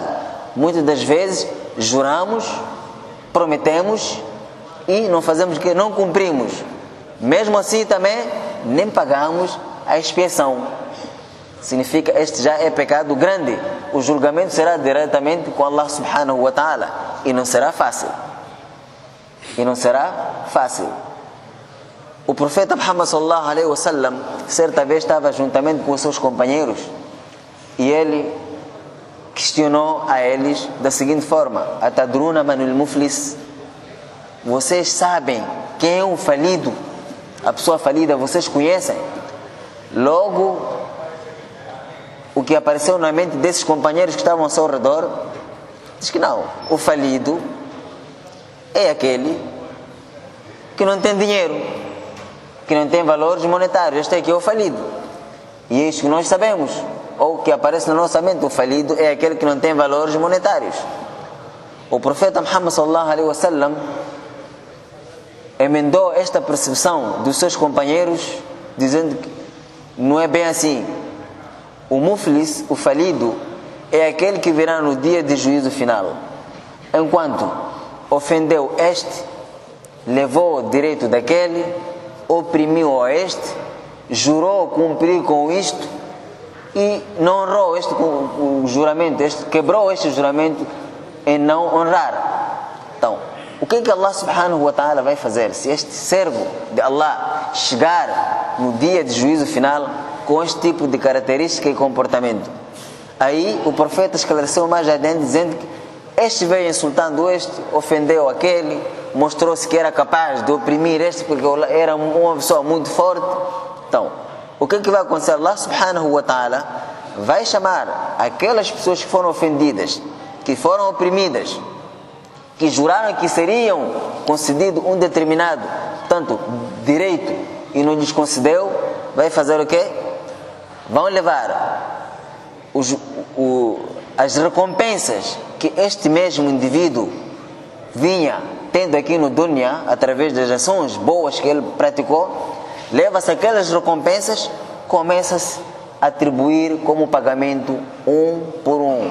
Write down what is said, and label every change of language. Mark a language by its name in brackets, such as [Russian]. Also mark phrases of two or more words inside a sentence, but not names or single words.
[Portuguese] Muitas das vezes juramos, prometemos e não fazemos o que? Não cumprimos. Mesmo assim também nem pagamos a expiação. Significa este já é pecado grande. O julgamento será diretamente com Allah [Arabic] سبحانه وتعالى [Portuguese] e não será fácil. O profeta Muhammad [Arabic] صلى الله عليه وسلم [Portuguese] certa vez estava juntamente com os seus companheiros e ele questionou a eles da seguinte forma: [Arabic] أتدرون من المفلس? [Portuguese] Vocês sabem quem é o falido? A pessoa falida, vocês conhecem? Logo, o que apareceu na mente desses companheiros que estavam ao seu redor diz que não, o falido é aquele que não tem dinheiro, que não tem valores monetários. Este é que é o falido. E é isso que nós sabemos, ou que aparece na nossa mente: o falido é aquele que não tem valores monetários. O profeta Muhammad [Arabic] صلى الله عليه وسلم [Portuguese] emendou esta percepção dos seus companheiros, dizendo que não é bem assim. O muflis, o falido, é aquele que virá no dia de juízo final. Enquanto ofendeu este, levou o direito daquele, oprimiu a este, jurou cumprir com isto e não honrou o juramento, quebrou este juramento em não honrar. Então, o que é que Allah [Arabic] سبحانه وتعالى [Portuguese] vai fazer se este servo de Allah chegar no dia de juízo final com este tipo de característica e comportamento? Aí o profeta esclareceu mais adiante dizendo que este veio insultando este, ofendeu aquele, mostrou-se que era capaz de oprimir este porque era uma pessoa muito forte. Então, o que vai acontecer? Allah [Arabic] سبحانه وتعالى [Portuguese] vai chamar aquelas pessoas que foram ofendidas, que foram oprimidas, que juraram que seriam concedido um determinado tanto direito e não lhes concedeu, vai fazer o quê? Vão levar as recompensas que este mesmo indivíduo vinha tendo aqui no dunya, através das ações boas que ele praticou, leva-se aquelas recompensas, começa-se a atribuir como pagamento um por um.